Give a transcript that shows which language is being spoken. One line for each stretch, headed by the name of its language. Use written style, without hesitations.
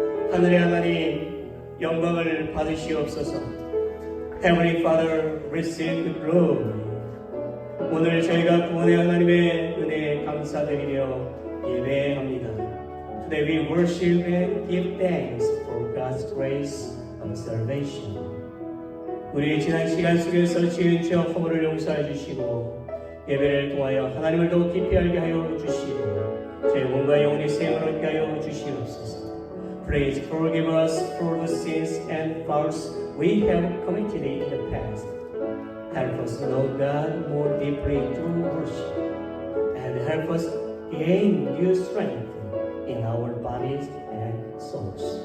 Korean: 하늘의 하나님, 영광을 받으시옵소서.
English: Heavenly Father, receive the glory.
Korean: 오늘 저희가 구원의 하나님의 은혜에 감사드리며 예배합니다.
English: Today we worship and give thanks for God's grace of salvation.
Korean: 우리 지난 시간 속에서 지은 죄와 허물을 용서해 주시고 예배를 통하여 하나님을 더욱 깊이 알게 하여 주시고 저희 몸과 영혼의 생을 얻게 하여 주시옵소서.
English: Please forgive us for the sins and faults we have committed in the past. Help us know God more deeply through worship, and help us gain new strength in our bodies and souls.